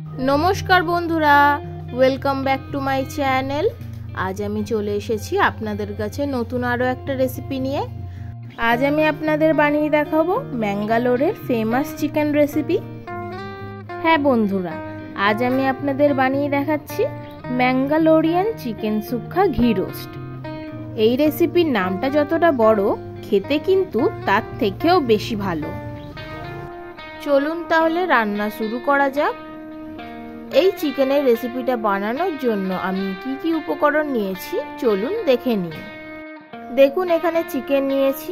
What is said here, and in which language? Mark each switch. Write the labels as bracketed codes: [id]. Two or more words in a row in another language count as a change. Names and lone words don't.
[bn] নমস্কার বন্ধুরা [en] welcome back to my channel. [bn] আজ আমি চলে এসেছি আপনাদের কাছে নতুন আরো একটা রেসিপি নিয়ে। আজ আমি আপনাদের বানিয়ে দেখাবো ম্যাঙ্গালোরের [en] famous chicken recipe. [bn] হ্যাঁ বন্ধুরা, আজ আমি আপনাদের বানিয়ে দেখাচ্ছি ম্যাঙ্গালোরিয়ান চিকেন সুক্কা ঘি রোস্ট। এই রেসিপির নামটা যতটা বড়, খেতে কিন্তু তার থেকেও বেশি ভালো। চলুন তাহলে রান্না শুরু করা যাক। এই চিকেনের রেসিপিটা বানানোর জন্য আমি কি কি উপকরণ নিয়েছি চলুন দেখে নিই। দেখুন এখানে চিকেন নিয়েছি।